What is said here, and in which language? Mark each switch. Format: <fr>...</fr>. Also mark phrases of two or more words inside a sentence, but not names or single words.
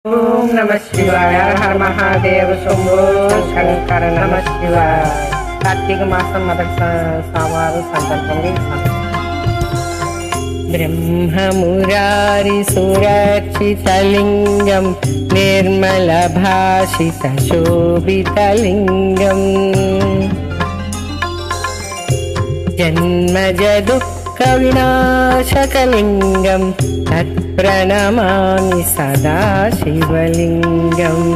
<sa>ओम नमः शिवाय। हर महादेव शंभो शंकर। नमः शिवाय। कार्तिक मासं</sa> <te>మొదటి సోమవారం సందర్భంగా</te> <sa>బ్రహ్మమురారి సురక్షితలింగం నిర్మల భాషిత శోభితలింగం జన్మజ దుఃఖ వినాశకలింగం తత్ప్రణమామి సదా శివలింగం</sa>